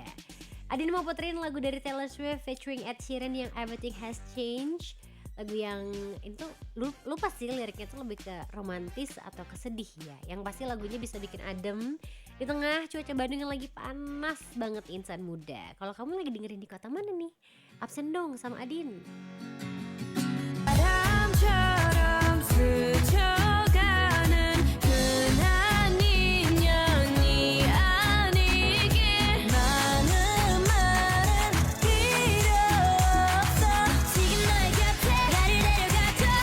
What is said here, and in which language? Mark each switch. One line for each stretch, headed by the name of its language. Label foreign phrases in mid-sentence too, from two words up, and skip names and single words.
Indonesian: Adin mau puterin lagu dari Taylor Swift featuring Ed Sheeran yang Everything Has Changed. Lagu yang itu lupa sih liriknya tuh lebih ke romantis atau ke sedih ya. Yang pasti lagunya bisa bikin adem di tengah cuaca Bandung yang lagi panas banget Insan Muda. Kalau kamu lagi dengerin di kota mana nih? Absen dong sama Adin.
Korean: 바람처럼 스쳐가는 흔한 인연이 아니길 많은 말은 필요 없어 지금 너의 곁에 나를 데려가줘